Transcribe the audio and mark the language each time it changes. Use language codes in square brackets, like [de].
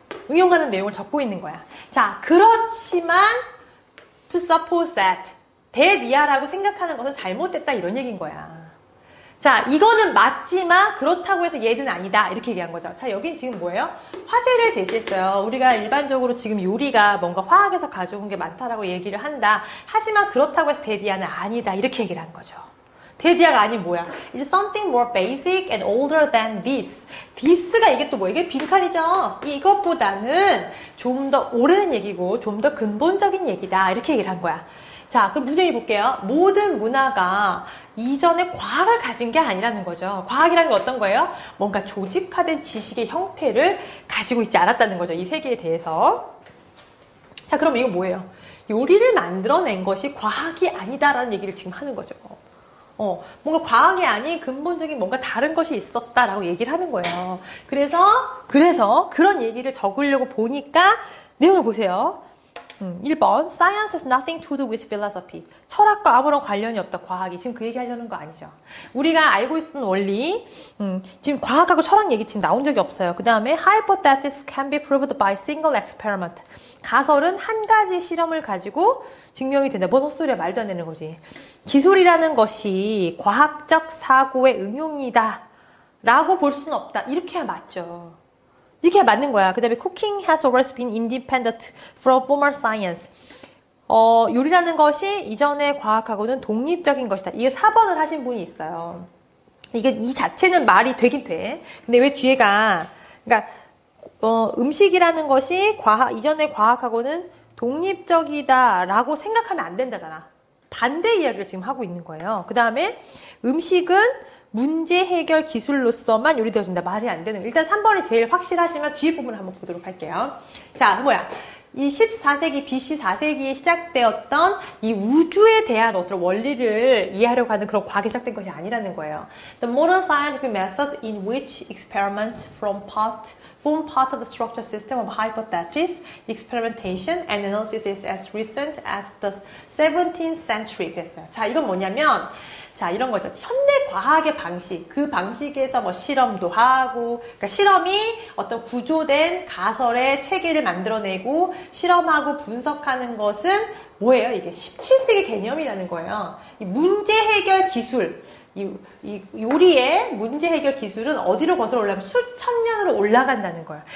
[ko] 응용하는 내용을 적고 있는 거야. 자, 그렇지만 [en] to suppose that [ko] 대리아라고 생각하는 것은 잘못됐다 이런 얘기인 거야. 자, 이거는 맞지만 그렇다고 해서 얘는 아니다 이렇게 얘기한 거죠. 자, 여긴 지금 뭐예요? 화제를 제시했어요. 우리가 일반적으로 지금 요리가 뭔가 화학에서 가져온 게 많다라고 얘기를 한다. 하지만 그렇다고 해서 대리아는 아니다 이렇게 얘기를 한 거죠. 대디아가 아닌 뭐야? [en] It's something more basic and older than this. [ko] this가 이게 또 뭐야? 이게 빈칸이죠. 이것보다는 좀 더 오래된 얘기고 좀 더 근본적인 얘기다. 이렇게 얘기를 한 거야. 자, 그럼 무슨 얘기 볼게요? 모든 문화가 이전에 과학을 가진 게 아니라는 거죠. 과학이라는 게 어떤 거예요? 뭔가 조직화된 지식의 형태를 가지고 있지 않았다는 거죠. 이 세계에 대해서. 자, 그럼 이거 뭐예요? 요리를 만들어낸 것이 과학이 아니다라는 얘기를 지금 하는 거죠. 뭔가 과학이 아닌 근본적인 뭔가 다른 것이 있었다라고 얘기를 하는 거예요. 그래서 그런 얘기를 적으려고 보니까 내용을 보세요. 1번 [en] Science has nothing to do with philosophy. [ko] 철학과 아무런 관련이 없다. 과학이. 지금 그 얘기 하려는 거 아니죠. 우리가 알고 있었던 원리 지금 과학하고 철학 얘기 지금 나온 적이 없어요. 그 다음에 [en] Hypothesis can be proved by single experiment. [ko] 가설은 한 가지 실험을 가지고 증명이 된다. 뭔 헛소리야. 말도 안 되는 거지. 기술이라는 것이 과학적 사고의 응용이다 라고 볼 수는 없다. 이렇게 해야 맞죠. 이렇게 맞는 거야. 그 다음에 [en] cooking has always been independent from formal science. [ko] 요리라는 것이 이전의 과학하고는 독립적인 것이다. 이게 4번을 하신 분이 있어요. 이 자체는 말이 되긴 돼. 근데 왜 뒤에가, 그러니까, 음식이라는 것이 이전의 과학하고는 독립적이다라고 생각하면 안 된다잖아. 반대 이야기를 지금 하고 있는 거예요. 그 다음에 음식은 문제 해결 기술로서만 요리되어진다. 말이 안 되는. 일단 3번이 제일 확실하지만 뒤에 부분을 한번 보도록 할게요. 자, 뭐야? 이 14세기, BC 4세기에 시작되었던 이 우주에 대한 어떤 원리를 이해하려고 하는 그런 과학이 시작된 것이 아니라는 거예요. [en] The modern scientific method in which experiments form part of the structural system of hypothesis, experimentation, and analysis is as recent as the 17th century. [ko] 그랬어요. 자, 이건 뭐냐면, 자, 이런 거죠. 현대 과학의 방식, 그 방식에서 뭐 실험도 하고, 그러니까 실험이 어떤 구조된 가설의 체계를 만들어내고 실험하고 분석하는 것은 뭐예요? 이게 17세기 개념이라는 거예요. 이 문제 해결 기술, 이 요리의 문제 해결 기술은 어디로 거슬러 올라가면 수천 년으로 올라간다는 거예요.